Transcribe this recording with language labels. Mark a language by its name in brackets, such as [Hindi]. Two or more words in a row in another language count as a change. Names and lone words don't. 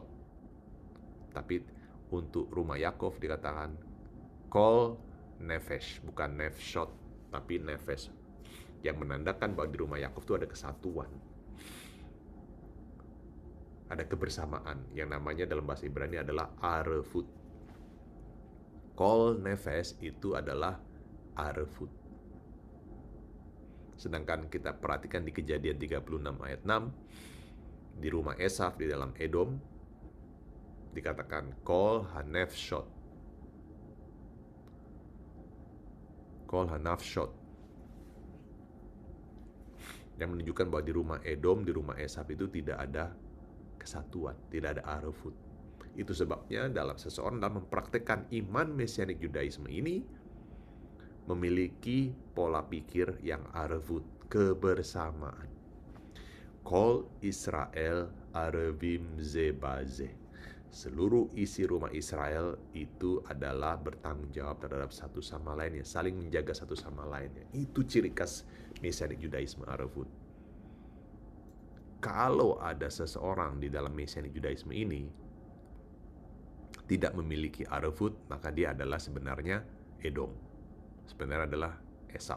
[Indonesian] Tapi untuk rumah Yakov dikatakan [Hebrew] כל נפש, [Indonesian] bukan Nefshot, tapi Nefesh, yang menandakan bahwa di rumah Yakov itu ada kesatuan, ada kebersamaan, yang namanya dalam bahasa Ibrani adalah arevut. [Hebrew] כל נפש [Indonesian] itu adalah arevut. Sedangkan kita perhatikan di Kejadian 36 ayat 6, di rumah Esaf di dalam Edom dikatakan [Hebrew] כל הנפשות. כל הנפשות, [Indonesian] yang menunjukkan bahwa di rumah Edom, di rumah Esaf itu tidak ada kesatuan, tidak ada arevut. Itu sebabnya dalam seseorang dalam mempraktekkan iman Mesianik Yudaisme ini memiliki pola pikir yang arevut, kebersamaan. [Hebrew] כל ישראל ערבים זה בזה. [Indonesian] Seluruh isi rumah Israel itu adalah bertanggung jawab terhadap satu sama lainnya, saling menjaga satu sama lainnya. Itu ciri khas Mesianik Yudaisme arevut. Kalau ada seseorang di dalam Mesianik Yudaisme ini tidak memiliki arevut, maka dia adalah sebenarnya Edom, sebenarnya adalah Esaf.